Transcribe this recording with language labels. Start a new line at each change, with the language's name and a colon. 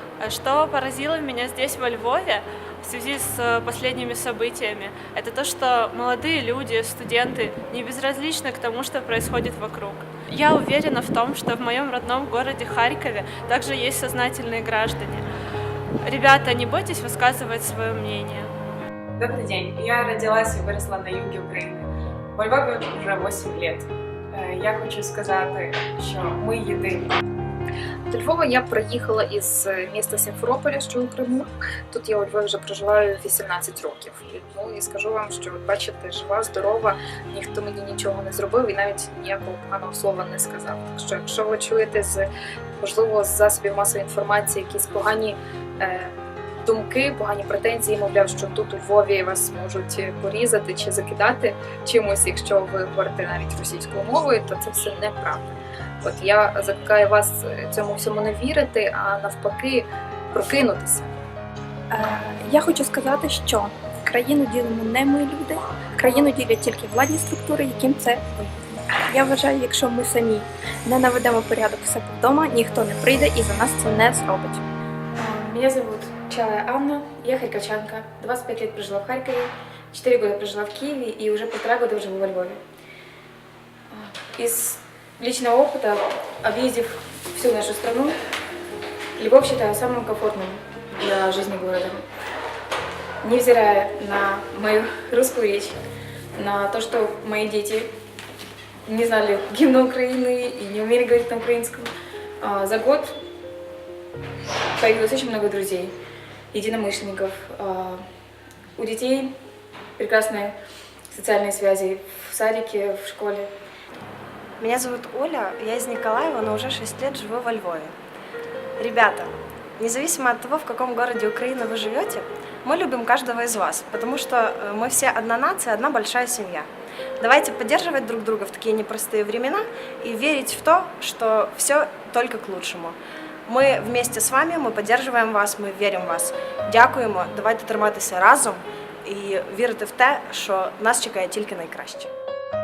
Russian: Что поразило меня здесь, во Львове, в связи с последними событиями, это то, что молодые люди, студенты не безразличны к тому, что происходит вокруг. Я уверена в том, что в моем родном городе Харькове также есть сознательные граждане. Ребята, не бойтесь высказывать свое мнение. Добрый день. Я родилась и выросла на юге України.
Ukrainian: Во Львові вже 8 лет. Я хочу сказати, що ми єдині. До Львова я приїхала із міста Сімферополя, що у Криму. Тут я у Львові вже проживаю 18 років. Ну і скажу вам, що, бачите, жива, здорова, ніхто мені нічого не зробив і навіть ніякого поганого слова не сказав. Так що, якщо ви чуєте можливо, з засобів масової інформації якісь погані думки, погані претензії, мовляв, що тут у Львові вас можуть порізати чи закидати чимось, якщо ви говорите навіть російською мовою, то це все неправда. От я закликаю вас цьому всьому не вірити, а навпаки прокинутися. Я хочу сказати, що країну ділимо не ми люди, країну ділять тільки владні структури, яким це вигідно. Я вважаю, якщо ми самі не наведемо порядок в себе вдома, ніхто не прийде і за нас це не зробить.
Russian: Меня зовут Чалая Анна, я харьковчанка, 25 лет прожила в Харькове, 4 года прожила в Киеве и уже 1,5 года живу во Львове. Из личного опыта, объездив всю нашу страну, Львов считаю самым комфортным для жизни городом. Невзирая на мою русскую речь, на то, что мои дети не знали гимна Украины и не умели говорить на украинском, за год появилось очень много друзей, единомышленников. У детей прекрасные социальные связи в садике, в школе. Меня зовут Оля, я из Николаева, но уже 6 лет живу во Львове. Ребята, независимо от того, в каком городе Украины вы живете, мы любим каждого из вас, потому что мы все одна нация, одна большая семья. Давайте поддерживать друг друга в такие непростые времена и верить в то, что все только к лучшему.
Ukrainian: Ми вместе з вами, ми підтримуємо вас, ми віримо в вас. Дякуємо, давайте триматися разом і вірити в те, що нас чекає тільки найкраще.